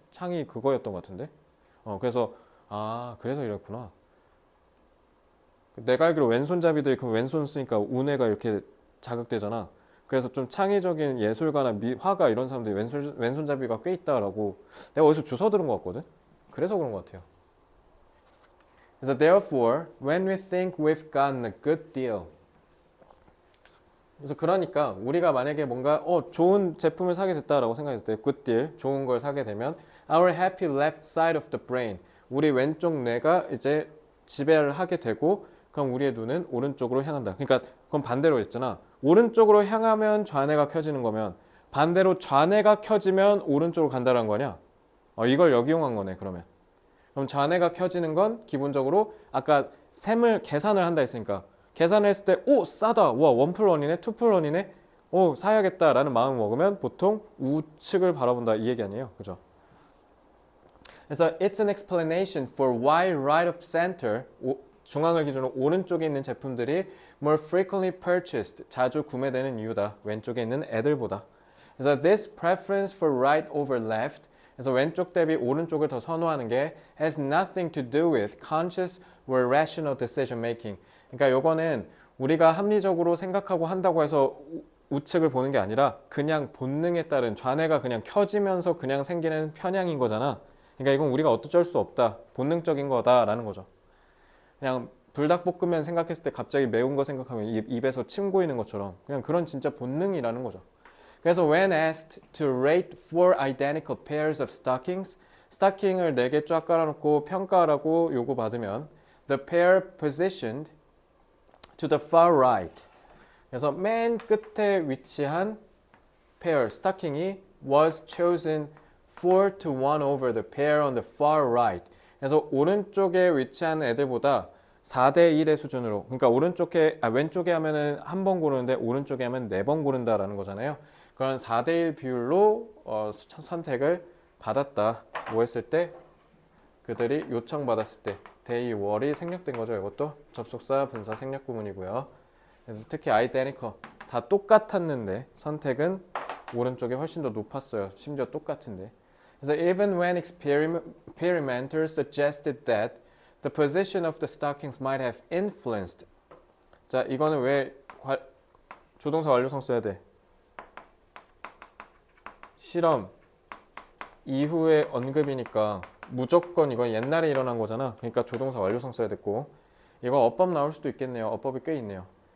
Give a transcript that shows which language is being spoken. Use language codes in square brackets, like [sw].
[ko] 창이 그거였던 것 같은데. 그래서 그래서 이랬구나. 내가 알기로 왼손잡이들이 그 왼손 쓰니까 운해가 이렇게 자극되잖아. 그래서 좀 창의적인 예술가나 화가 이런 사람들이 왼손잡이가 꽤 있다라고 내가 어디서 주워 들은 것 같거든. 그래서 그런 것 같아요. [en] 그래서 therefore, when we think we've gotten a good deal. [ko] 그래서 그러니까 우리가 만약에 뭔가 좋은 제품을 사게 됐다라고 생각했을 때 good deal, 좋은 걸 사게 되면 [en] our happy left side of the brain, [ko] 우리 왼쪽 뇌가 이제 지배를 하게 되고 그럼 우리의 눈은 오른쪽으로 향한다. 그러니까 그건 반대로 했잖아. 오른쪽으로 향하면 좌뇌가 켜지는 거면 반대로 좌뇌가 켜지면 오른쪽으로 간다는 거냐? 이걸 역이용한 거네 그러면. 그럼 좌뇌가 켜지는 건 기본적으로 아까 계산을 한다 했으니까 계산을 했을 때 싸다. 와 1+1이네 2+1이네. 사야겠다라는 마음을 먹으면 보통 우측을 바라본다 이 얘기 아니에요. 그죠? [en] 그래서 it's an explanation for why right of center [ko] 중앙을 기준으로 오른쪽에 있는 제품들이 [en] more frequently purchased [ko] 자주 구매되는 이유다. 왼쪽에 있는 애들보다. [en] 그래서 this preference for right over left [ko] 그래서 왼쪽 대비 오른쪽을 더 선호하는 게 [en] has nothing to do with conscious or rational decision making. [ko] 그러니까 요거는 우리가 합리적으로 생각하고 한다고 해서 우측을 보는 게 아니라 그냥 본능에 따른 좌뇌가 그냥 켜지면서 그냥 생기는 편향인 거잖아. 그러니까 이건 우리가 어쩔 수 없다. 본능적인 거다라는 거죠. 그냥 불닭볶음면 생각했을 때 갑자기 매운 거 생각하면 입에서 침 고이는 것처럼 그냥 그런 진짜 본능이라는 거죠. [en] 그래서 when asked to rate 4 identical pairs of stockings, [ko] 스타킹을 4개 쫙 깔아놓고 평가하라고 요구받으면 [en] the pair positioned to the far right. [ko] 그래서 맨 끝에 위치한 pair, 스타킹이 [en] was chosen 4 to 1 over the pair on the far right. [ko] 그래서 오른쪽에 위치하는 애들보다 4대 1의 수준으로, 그러니까 왼쪽에 하면은 한 번 고르는데 오른쪽에 하면 4번 고른다라는 거잖아요. 그런 4대 1 비율로 선택을 받았다. 뭐 했을 때? 그들이 요청받았을 때 they were이 생략된 거죠. 이것도 접속사 분사 생략 구문이고요. 그래서 특히 identical 다 똑같았는데 선택은 오른쪽이 훨씬 더 높았어요. 심지어 똑같은데. [en] 그래서 even when experimenters suggested that the position of the stockings might have influenced. [ko] 자, 이거는 왜 조동사 완료성 써야 돼? 실험 이후에 언급이니까 무조건 이건 옛날에 일어난 거잖아. 그러니까 조동사 완료성 써야 됐고, 이거 어법 나올 수도 있겠네요. 어법이 꽤 있네요.